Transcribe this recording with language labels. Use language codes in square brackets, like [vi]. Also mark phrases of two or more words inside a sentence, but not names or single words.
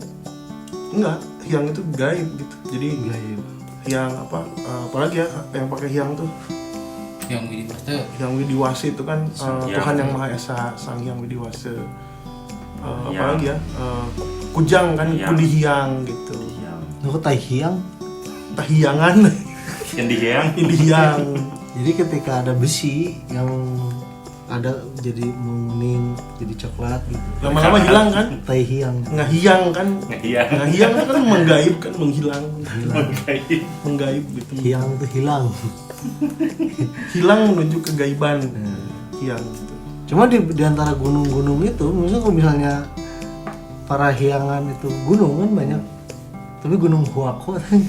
[id] Enggak, hyang itu gaib gitu. Jadi Gaib. hyang apalagi ya yang pakai hyang tuh. Yang Widiwasta. Yang Widiwasa itu kan Sang Hyang. Tuhan yang Maha Esa, Sang Hyang Widiwasa. Hyang. Apalagi ya Kujang kan, Hyang. Kudi Hyang gitu. Hyang. Lu Tai Hyang. Tahyangan Yang di Hyang. ini Hyang. Jadi ketika ada besi yang ada jadi menguning, jadi coklat gitu. Lama-lama hilang kan? Tai Hyang. Ngahiang kan? Hyang. Ngahiang kan menggaib kan, menghilang. Gaib. Menggaib gitu. Hyang itu hilang. Hilang menuju kegaiban. Hyang gitu. Cuma di antara gunung-gunung itu, misalnya kalau misalnya Parahyangan itu gunung kan banyak. Tapi gunung Huako